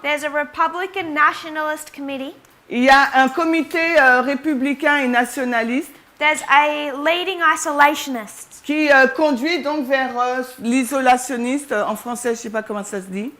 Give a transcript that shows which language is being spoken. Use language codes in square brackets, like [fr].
[en] there's a Republican Nationalist Committee. [fr] il y a un comité républicain et nationaliste [en] There's a leading isolationist. [fr] qui conduit donc vers l'isolationniste. En français, je ne sais pas comment ça se dit.